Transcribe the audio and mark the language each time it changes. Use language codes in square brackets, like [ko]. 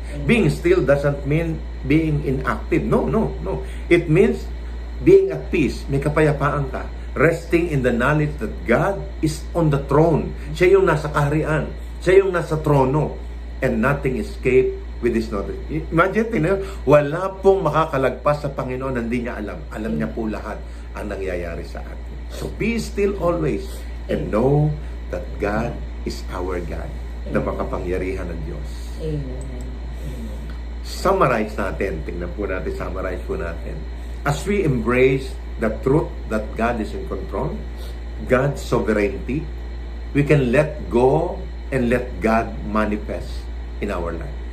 [en] Being still doesn't mean being inactive. No. It means being at peace. [tl] May kapayapaan ka. [en] Resting in the knowledge that God is on the throne. [tl] Siya yung nasa kaharian. Siya yung nasa trono. [en] And nothing escape with His knowledge. [tl] Imagine, wala pong makakalagpas sa Panginoon na hindi niya alam. Alam niya po lahat ang nangyayari sa atin. [en] So be still always and know that God is our God, [tl] na makapangyarihan ng Diyos. Amen. Summarize natin. Tingnan po natin, summarize po natin. [en] As we embrace the truth that God is in control, God's sovereignty, we can let go and let God manifest in our life.